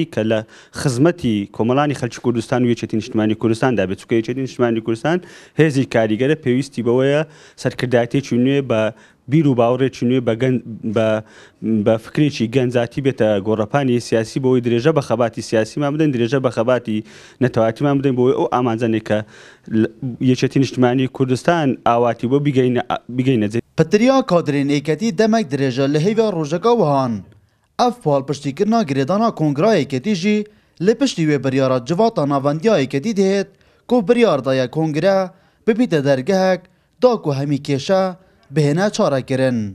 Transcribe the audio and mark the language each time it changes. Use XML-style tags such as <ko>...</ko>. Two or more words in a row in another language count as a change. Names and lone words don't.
<ckb>کە لە خزمەتی کۆمەڵانی خەڵکی کوردستان و یەکێتی نیشتیمانی کوردستاندا بێت چونکە یەکێتی نیشتیمانی کوردستان هێزی کاریگەرە پێویستی بەوەیە سەرکردایەتێکی نوێ بە بیر و باوەڕێکی نوێ بە فکرێکی گەنجاتی بێتە گۆڕەپانی سیاسی بۆەوەی درێژە بە خەباتی سیاسیمان بدەین درێژە بە خەباتی نەتەواتیمان بدەین بۆی ئەو ئامانجانێک کە یەکێتی نیشتیمانی کوردستان ئاواتی بۆ بگەینە.</ckb> <ku>Pitiriya kadrên êketî demek dirêje li hêva rojeka wihan. Ev palpiştîkirina girêdana kongra êketî jî li piştî wê biryara civata navendiya êketî dihêt ku biryar daye kongre bibîte dergehek da ku hemî kêşe bihêne çarekirin.</ku>